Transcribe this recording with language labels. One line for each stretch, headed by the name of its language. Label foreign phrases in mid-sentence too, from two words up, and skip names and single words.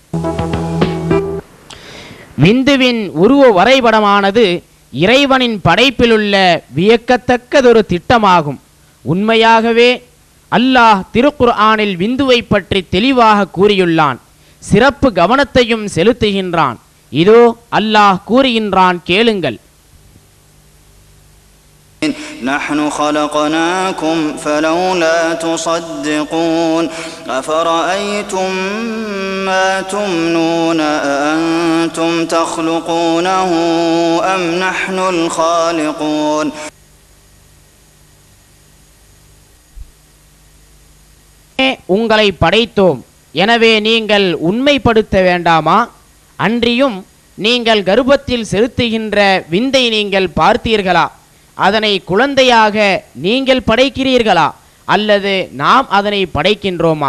Tamil: விந்துவின் உருவ வரைபடமானது இறைவனின் படைப்பிலுள்ள வியக்கத்தக்கதொரு திட்டமாகும். உண்மையாகவே அல்லாஹ் திருக்குர்ஆனில் விந்துவை பற்றி தெளிவாக கூறியுள்ளான். சிறப்பு கவனத்தையும் செலுத்துகின்றான். இதோ அல்லாஹ் கூறுகின்றான், கேளுங்கள்.
Arabic: نحن خلقناكم فلولا تصدقون أفرأيتم ما تمنون أأنتم تخلقونه أم نحن الخالقون
Tamil: உங்களை படைத்தோம், எனவே நீங்கள் உண்மைப்படுத்த வேண்டாமா? அன்றியும் நீங்கள் கர்ப்பத்தில் செலுத்துகின்ற விந்தை நீங்கள் பார்த்தீர்களா? அதனை குழந்தையாக நீங்கள் படைக்கிறீர்களா அல்லது நாம் அதனை படைக்கின்றோமா?